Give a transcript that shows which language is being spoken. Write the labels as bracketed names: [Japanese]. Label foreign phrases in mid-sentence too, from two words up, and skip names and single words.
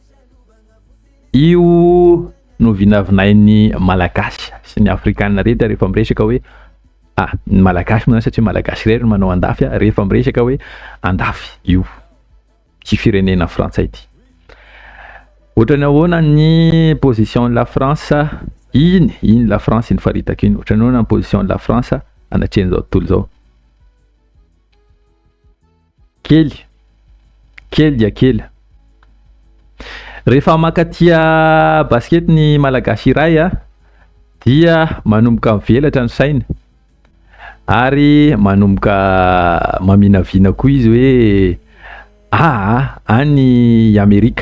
[Malagasy] Io no vinavinain'ny malagasy sy ny afrikanina rehetra rehefa miresaka hoe ny malagasy moa satria malagasy irery no manao andafy rehefa miresaka hoe andafy io tsy firenena frantsay ity. Ohatrany ahoana ny [French] position de la France, [Malagasy] iny la France iny faritaka iny, ohatrany ahoana ny [French] position de la France [Malagasy] anatrehany zao tontolo zao. Kely dia kely. Rehefa makatia basket ny malagasy iray dia manomboka mivelatra ny sainy ary manomboka maminavina koa izy hoe any Amerika.